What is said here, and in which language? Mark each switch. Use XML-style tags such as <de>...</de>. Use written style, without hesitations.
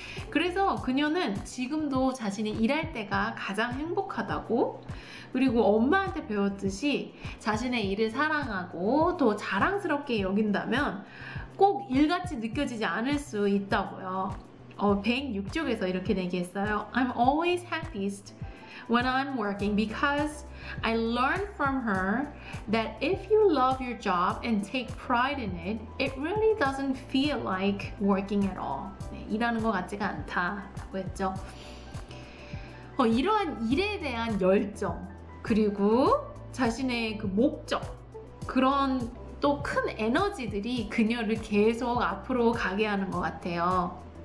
<ko>그래서 그녀는 지금도 자신이 일할 때가 가장 행복하다고, 그리고 엄마한테 배웠듯이 자신의 일을 사랑하고 또 자랑스럽게 여긴다면 꼭 일같이 느껴지지 않을 수 있다고요. 106쪽에서 이렇게 얘기했어요.</ko> <en>I'm always happiest when I'm working because I learned from her that if you love your job and take pride in it, it really doesn't feel like working at all.</en> <ko>네, 일하는 것 같지가 않다라고 했죠. 이러한 일에 대한 열정, 그리고 자신의 그 목적, 그런 또 큰 에너지들이 그녀를 계속 앞으로 가게 하는 것 같아요.</ko>